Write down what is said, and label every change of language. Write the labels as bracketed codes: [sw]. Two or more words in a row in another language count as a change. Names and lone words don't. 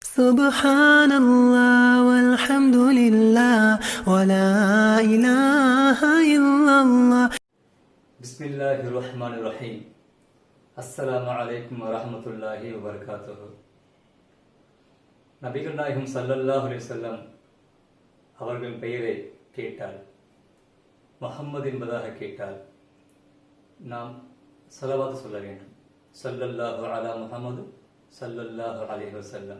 [ar] سبحان الله والحمد لله ولا إله إلا الله. بسم الله الرحمن الرحيم. السلام عليكم ورحمة الله وبركاته. [ta] நபிகள் நாயகம் [ar] صلى الله عليه وسلم [ta] அவர்களின் பெயரை கேட்டால், முஹம்மது என்பதாக கேட்டால் நாம் ஸலவாத் சொல்ல வேண்டும். [ar] صلى الله على محمد صلى الله عليه وسلم.